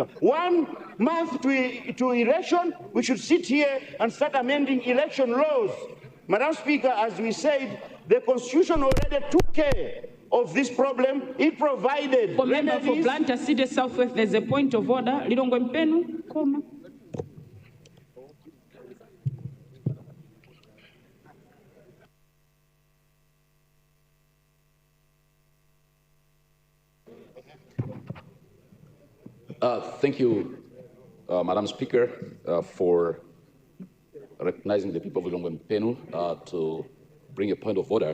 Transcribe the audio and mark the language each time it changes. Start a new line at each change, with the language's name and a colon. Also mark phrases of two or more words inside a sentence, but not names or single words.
English: 1 month to election, we should sit here and start amending election laws. Madam Speaker, as we said, the Constitution already took care of this problem. It provided Member for Blantyre City Southwest, there's a point of order. Lilongwe Mpenu, koma. Thank you, Madam Speaker, for recognizing the people of Lilongwe Mpenu to bring a point of order.